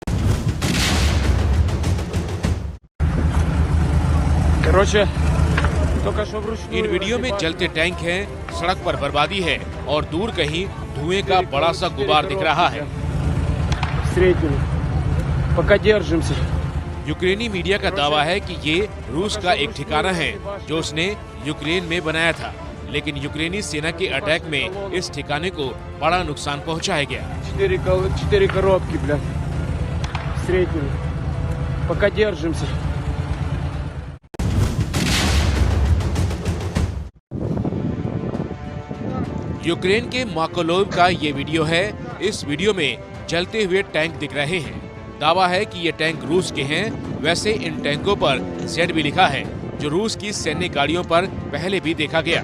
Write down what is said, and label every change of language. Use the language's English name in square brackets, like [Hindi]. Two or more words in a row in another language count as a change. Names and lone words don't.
[Hindi] इन वीडियो में जलते टैंक हैं, सड़क पर बर्बादी है और दूर कहीं धुएं का बड़ा सा गुबार दिख रहा है। यूक्रेनी मीडिया का दावा है कि ये रूस का एक ठिकाना है जो उसने यूक्रेन में बनाया था, लेकिन यूक्रेनी सेना के अटैक में इस ठिकाने को बड़ा नुकसान पहुंचाया गया। [Russian] 4 коробки, блядь. Средними. Пока держимся. [Hindi] यूक्रेन के माकोलोव का ये वीडियो है। इस वीडियो में जलते हुए टैंक दिख रहे हैं। दावा है कि ये टैंक रूस के हैं। वैसे इन टैंकों पर जेड भी लिखा है, जो रूस की सैन्य गाड़ियों पर पहले भी देखा गया।